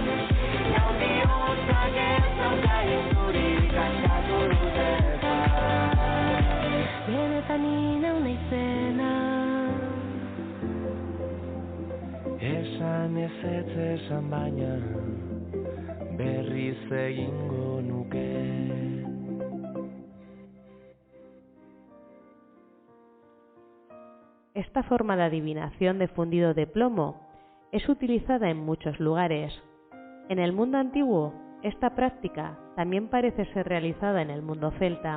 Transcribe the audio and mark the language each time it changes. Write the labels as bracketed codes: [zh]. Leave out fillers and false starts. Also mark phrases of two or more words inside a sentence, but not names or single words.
[eu] Gaur bihotzak ez dauka itzurik, askatu dute eta Benetan ni neu naizena. esan ezetz esan baina berriz egingo nuke. [es] Esta forma de adivinación de fundido de plomo es utilizada en muchos lugares. En el mundo antiguo, esta práctica también parece ser realizada en el mundo celta.